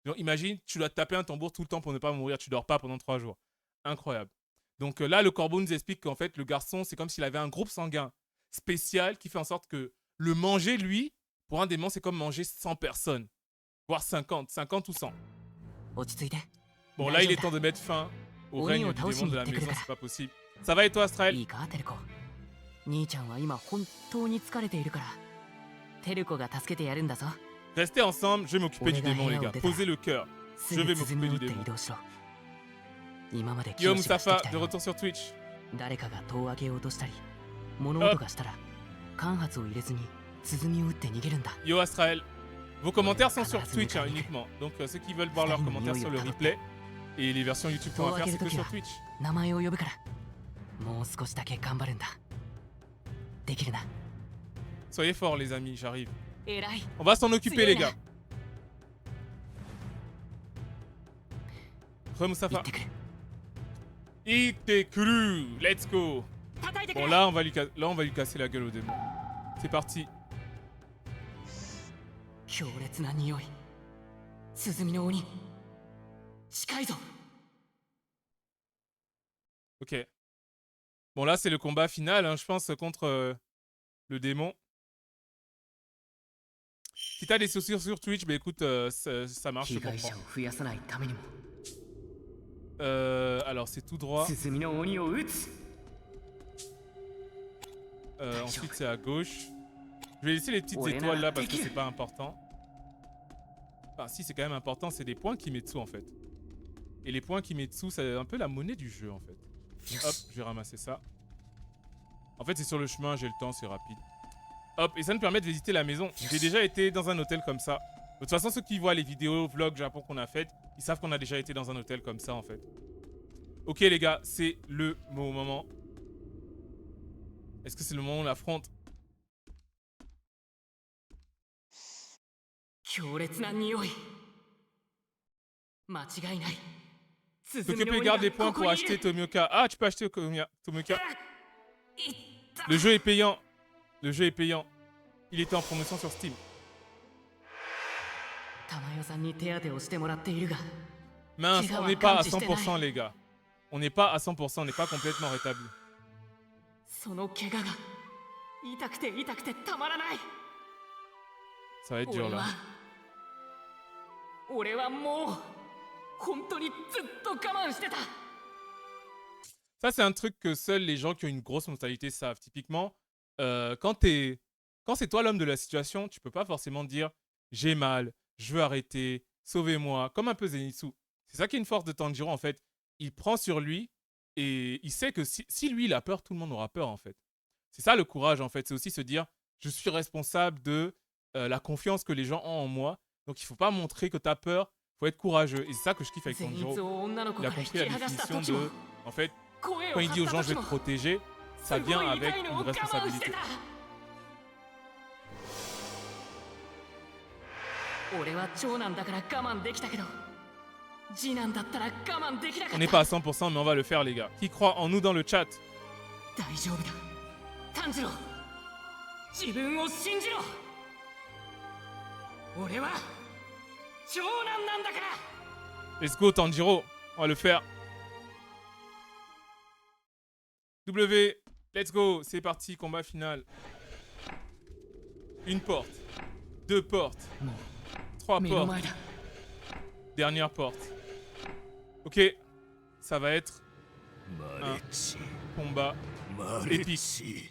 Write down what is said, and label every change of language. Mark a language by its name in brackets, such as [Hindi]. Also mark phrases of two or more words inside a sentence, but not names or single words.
[French] Genre, imagine, tu dois te taper un tambour tout le temps pour ne pas mourir. Tu dors pas pendant 3 jours. Incroyable. Donc là, le corbeau nous explique qu'en fait, le garçon, c'est comme s'il avait un groupe sanguin spécial qui fait en sorte que le manger, lui, pour un démon, c'est comme manger 100 personnes. Voire 50 ou 100. [Japanese] 落ち着いて [French] Bon, là, il est temps de mettre fin au règne du démon de la maison, c'est pas possible. Ça va et toi, Astrael? [Japanese] いいかテルコ兄ちゃんは今本当に疲れているからテルコが助けてやるんだぞ [French] Restez ensemble, je vais m'occuper du démon, les gars. Posez le cœur. [Japanese] す [French] Je [Japanese] ぐ [French] vais [Japanese] 鼓 [French] m'occuper [Japanese] を打 [French] du [Japanese] って [French] démon. [Japanese] 移動しろ今まで [French] Yo, [Japanese] 清がして [French] Mustafa, [Japanese] きた [French] de [Japanese] よ [French] retour sur Twitch. [Japanese] 誰かが戸を開けようとしたり物音がしたら間髪を入れずに鼓を打って逃げるんだ [French] Yo, Astrael. Vos commentaires sont sur Twitch hein, uniquement. Donc ceux qui veulent voir leurs commentaires sur le replay et les versions YouTube qu'on va faire, c'est que sur Twitch. [Japanese] 名前を呼ぶからもう少しだけ頑張るんだできるな [French] Soyez forts, les amis, j'arrive. [Japanese] 偉い [French] On va s'en occuper, les gars. Re [Japanese] 行 [French] Mustafa. [Japanese] ってくる Itekuru, [English] let's go. [Japanese] 叩いてく [French] Bon, [Japanese] れ [French] là, on va lui casser la gueule au démon. C'est parti. [Japanese] 強烈な匂い鼓の鬼近いぞ [French] Ok. Bon, là, c'est le combat final, hein, je pense, contre le démon. Si t'as des soucis sur Twitch, bah écoute, ça marche, je [Japanese] 被害者 [French] comprends. [Japanese] を増やさないためにも [French] Alors, c'est tout droit. [Japanese] 鼓の鬼を撃つ [French] Ensuite, c'est à gauche. Je vais laisser les petites Ouais, étoiles là, là parce que t'es c'est pas important. Enfin, si, c'est quand même important. C'est des points Kimetsu en fait. Et les points Kimetsu, c'est un peu la monnaie du jeu en fait. Hop, je vais ramasser ça. En fait, c'est sur le chemin, j'ai le temps, c'est rapide. Hop, et ça nous permet de visiter la maison. J'ai déjà été dans un hôtel comme ça. De toute façon, ceux qui voient les vidéos, vlogs Japon qu'on a faites, ils savent qu'on a déjà été dans un hôtel comme ça en fait. Ok les gars, c'est le moment. Est-ce que c'est le moment où on l'affronte? [Japanese] 強烈な匂い間違いない [French] S'occuper garde les points pour acheter Tomioka. Ah, tu peux acheter Tomioka. Le jeu est payant. Le jeu est payant. Il était en promotion sur Steam. [Japanese] 玉代さんに手当てをしてもらっているが [French] Mince, on n'est pas à 100% les gars. On n'est pas à 100%, on n'est pas complètement rétabli. [Japanese] その怪我が痛くて痛くてたまらない [French] Ça va être dur là. [Japanese] 俺はもう本当にずっと我慢してた [French] Ça, c'est un truc que seuls les gens qui ont une grosse mentalité savent. Typiquement, quand c'est toi l'homme de la situation, tu peux pas forcément dire j'ai mal, je veux arrêter, sauvez-moi, comme un peu Zenitsu. C'est ça qui est une force de Tanjiro en fait. Il prend sur lui et il sait que si lui il a peur, tout le monde aura peur en fait. C'est ça le courage en fait. C'est aussi se dire je suis responsable de la confiance que les gens ont en moi. Donc il faut pas montrer que tu as peur, faut être courageux. Et c'est ça que je kiffe avec [Japanese] 善逸 [French] Tanjiro. [Japanese] を女の子 [French] Il [Japanese] か [French] a [Japanese] ら引 [French] compris [Japanese] き [French] la [Japanese] 剥がした [French] définition [Japanese] 時も [French] de... En fait, [Japanese] 声を [French] quand il [Japanese] 張 [French] dit [Japanese] っ [French] aux [Japanese] た [French] gens je vais [Japanese] 時 [French] te [Japanese] も [French] protéger, [Japanese] す [French] ça [Japanese] ご [French] vient [Japanese] い [French] avec [Japanese] 痛いの [French] une [Japanese] を我慢して [French] responsabilité. [Japanese] た俺は長男だから我慢できたけど次男だったら我慢できなか [French] On [Japanese] っ [French] n'est [Japanese] た [French] pas à 100% mais on va le faire les gars. Qui croit en nous dans le chat? [Japanese] 大丈夫だ炭治郎自分を信じろ俺は長男なんだから [English] Let's go Tanjiro, [French] on va le faire. [English] W, let's go, [French] c'est parti, combat final. Une porte, deux portes, trois [Japanese] 目の [French] portes, [Japanese] 前だ [French] dernière porte. Ok, ça va être un combat épique.